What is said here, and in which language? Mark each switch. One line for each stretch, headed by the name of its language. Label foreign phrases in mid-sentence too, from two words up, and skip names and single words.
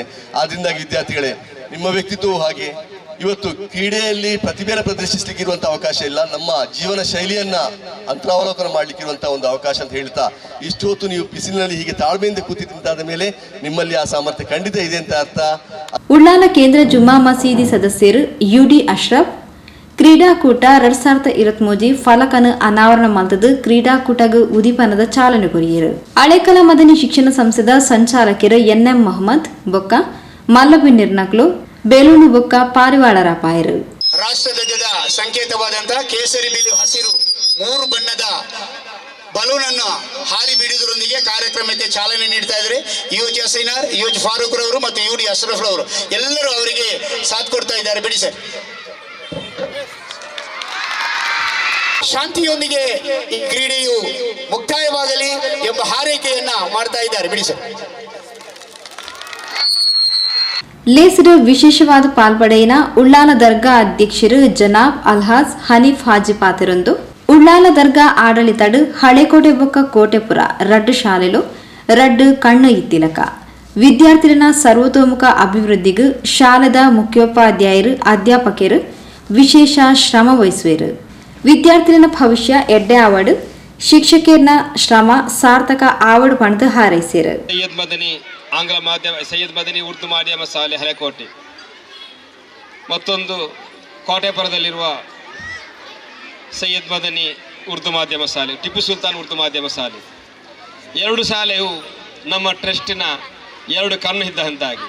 Kannada: ಆದ್ದರಿಂದಾಗಿ ವಿದ್ಯಾರ್ಥಿಗಳೇ, ನಿಮ್ಮ ವ್ಯಕ್ತಿತ್ವವು ಹಾಗೆ. ಇವತ್ತು ಕ್ರೀಡೆಯಲ್ಲಿ ಪ್ರತಿಭೆಯನ್ನು ಪ್ರದರ್ಶಿಸಲಿಕ್ಕೆ ಇರುವಂಥ ಅವಕಾಶ ಇಲ್ಲ, ನಮ್ಮ ಜೀವನ ಶೈಲಿಯನ್ನು ಅಂತರಾವಲೋಕನ ಮಾಡಲಿಕ್ಕೆ ಇರುವಂಥ ಒಂದು ಅವಕಾಶ ಅಂತ ಹೇಳ್ತಾ, ಇಷ್ಟು ಹೊತ್ತು ನೀವು ಬಿಸಿಲಿನಲ್ಲಿ ಹೀಗೆ ತಾಳ್ಮೆಯಿಂದ ಕೂತಿದ್ದಂತಾದ ಮೇಲೆ ನಿಮ್ಮಲ್ಲಿ ಆ ಸಾಮರ್ಥ್ಯ ಖಂಡಿತ ಇದೆ ಅಂತ ಅರ್ಥ.
Tulu: ಉಳ್ಳಾಲ ಕೇಂದ್ರ ಜುಮ್ಮಾ ಮಸೀದಿ ಸದಸ್ಯರು UD ಅಶ್ರಫ್ ಕ್ರೀಡಾಕೂಟ 2023 ಫಲಕನ ಅನಾವರಣ ಮಲ್ತದು ಕ್ರೀಡಾಕೂಟಗ ಉದಿಪನದ ಚಾಲನೆ ಕೊರಿಯರು. ಹಳೇಕಲ ಮದನಿ ಶಿಕ್ಷಣ ಸಂಸ್ಥೆದ ಸಂಚಾಲಕರು NM ಮೊಹಮ್ಮದ್ ಬೊಕ್ಕ ಮಲ್ಲಬಿ ನಿರ್ನಕ್ಲು ಬೇಲೂನು ಬೊಕ್ಕ ಪಾರಿವಾಳರ ಪಾಯರು.
Kannada: ರಾಷ್ಟ್ರಧ್ವಜದ ಸಂಕೇತವಾದಂತಹ ಕೇಸರಿ, ಬಿಳಿ, ಹಸಿರು 3 ಬಣ್ಣದ ಬಲೂನ್ ಅನ್ನು ಹಾರಿ ಬಿಡುವುದರೊಂದಿಗೆ ಕಾರ್ಯಕ್ರಮಕ್ಕೆ ಚಾಲನೆ ನೀಡ್ತಾ ಇದ್ದಾರೆ. UH ಹಸೀನಾರ್, UH ಫಾರೂಕ್ ರವರು ಮತ್ತು UD ಅಶ್ರಫ್ ರವರು ಎಲ್ಲರೂ ಅವರಿಗೆ ಸಾಥ್ ಕೊಡ್ತಾ ಇದ್ದಾರೆ. ಬಿಡಿ ಸರ್. ಶಾಂತಿಯೊಂದಿಗೆ ಈ ಕ್ರೀಡೆಯು ಮುಕ್ತಾಯವಾಗಲಿ ಎಂಬ ಹಾರೈಕೆಯನ್ನ ಮಾಡ್ತಾ ಇದ್ದಾರೆ. ಬಿಡಿ ಸರ್.
Tulu: ಲೇಸರು ವಿಶೇಷವಾದ ಪಾಲ್ಪಡೆಯಿನ ಉಳ್ಳಾಲ ದರ್ಗಾ ಅಧ್ಯಕ್ಷರು ಜನಾಬ್ ಅಲ್ಹಾಜ್ ಹನೀಫ್ ಹಾಜಿ ಪಾತಿರೊಂದು ಉಳ್ಳಾಲ ದರ್ಗಾ ಆಡಳಿತಡು ಹಳೆಕೋಟೆ ಬೊಕ್ಕ ಕೋಟೆಪುರ ರಡ್ಡು ಶಾಲೆಲು ರಡ್ಡು ಕಣ್ಣು ಇತ್ತಿಲಕ ವಿದ್ಯಾರ್ಥಿಗಳ ಸರ್ವತೋಮುಖ ಅಭಿವೃದ್ಧಿಗೂ ಶಾಲೆದ ಮುಖ್ಯೋಪಾಧ್ಯಾಯರು ಅಧ್ಯಾಪಕರು ವಿಶೇಷ ಶ್ರಮ ವಹಿಸುವರು. ವಿದ್ಯಾರ್ಥಿಗಳ ಭವಿಷ್ಯ ಎಡ್ಡೆ ಆವಡು ಶಿಕ್ಷಕರ ಶ್ರಮ ಸಾರ್ಥಕ ಆವಡು ಪಣದು ಹಾರೈಸಿರು.
Kannada: ಸೈಯದ್ ಮದನಿ ಆಂಗ್ಲ ಮಾಧ್ಯಮ, ಸೈಯದ್ ಮದನಿ ಉರ್ದು ಮಾಧ್ಯಮ ಶಾಲೆ ಹಳೆಕೋಟೆ, ಮತ್ತೊಂದು ಕೋಟೆಪುರದಲ್ಲಿರುವ ಸೈಯದ್ ಮದನಿ ಉರ್ದು ಮಾಧ್ಯಮ ಶಾಲೆ, ಟಿಪ್ಪು ಸುಲ್ತಾನ್ ಉರ್ದು ಮಾಧ್ಯಮ ಶಾಲೆ. 2 ಶಾಲೆಯು ನಮ್ಮ ಟ್ರಸ್ಟಿನ 2 ಕಣ್ಣು ಇದ್ದಂತಾಗಿ.